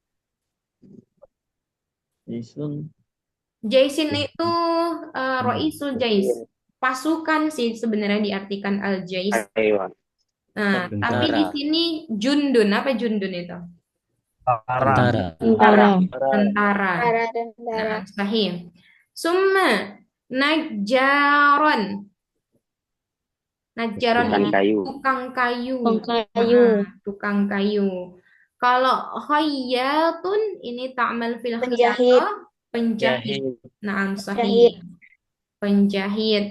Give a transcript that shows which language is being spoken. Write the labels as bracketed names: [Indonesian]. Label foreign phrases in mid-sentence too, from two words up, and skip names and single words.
[Indonesian] Jaisin itu [Arabic] roisul jais. [Indonesian] Pasukan sih sebenarnya diartikan al-jais. Nah, tapi di sini jundun. Apa jundun itu? Tentara. Nah, sahih. [Arabic] Summa najjaron. [Indonesian] Najjaron ini tukang kayu. Tukang kayu. Kalau khayyatun ini [Arabic] ta'mal fil khiyatah, [Indonesian] penjahit. Nah, sahih. Penjahit.